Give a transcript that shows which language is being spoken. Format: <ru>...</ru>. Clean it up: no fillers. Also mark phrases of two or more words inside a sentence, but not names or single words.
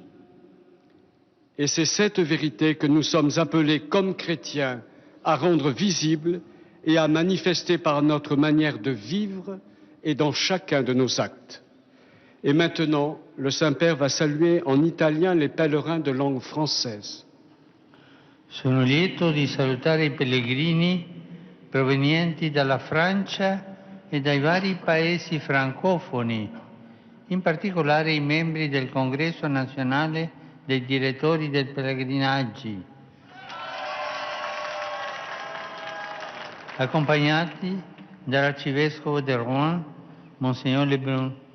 <fr>Et c'est cette vérité que nous sommes appelés comme chrétiens à rendre visible et à manifester par notre manière de vivre et dans chacun de nos actes. Et maintenant, le Saint-Père va saluer en italien les pèlerins de langue française.</fr> <it>Sono lieto di salutare i pellegrini provenienti dalla Francia e dai vari paesi francofoni, in particolare i membri del Congresso nazionale dei direttori del pellegrinaggi, accompagnati dall'arcivescovo di Rouen, Monsignor Lebrun.</it>